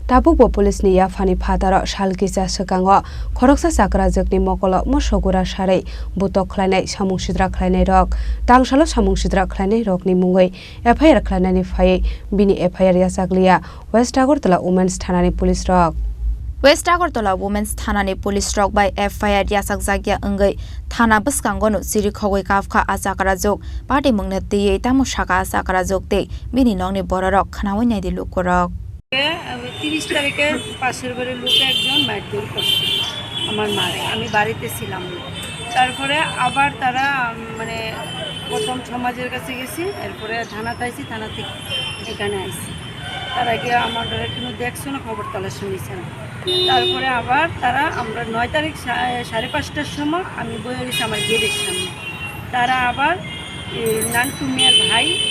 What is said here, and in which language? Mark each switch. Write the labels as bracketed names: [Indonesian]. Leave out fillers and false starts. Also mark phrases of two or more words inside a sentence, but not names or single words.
[Kok Borok] Tabubo police ni yafani phataro salkisa sekango khoroksa sakrajokni mokolo mosogura sarai butok khlainai samung sidra khlainai rok tangsalo samung sidra khlainai rokni mungoi FIR khlainani phai bini FIR yasakliya West Agartala Women's Thanani police rok West Agartala Women's Thanani police rok by FIR yasak jagya angai thana baskangono siri khogoi kafkha asakrajok party mungna tei tamo shaka asakrajok te bini nongni borarok khanawai nai dilu korok [Bangla] 30 তারিখে পাশের বাড়ির লোক একজন মারধর করছে আমার মারে আমি বাড়িতে ছিলাম তারপরে আবার তারা মানে প্রথম সমাজের কাছে গেছি এরপরে থানাতে আইছি থানা থেকে এখানে আইছি তারা গিয়ে আমার কোনো দেখছো না খবর তলাশ নিয়েছে না তারপরে আবার তারা আমরা 9 তারিখ 5:30টার সময় আমি বয়ে গেছি আমার গেটের সামনে তারা আবার নান্টু মিয়ার ভাই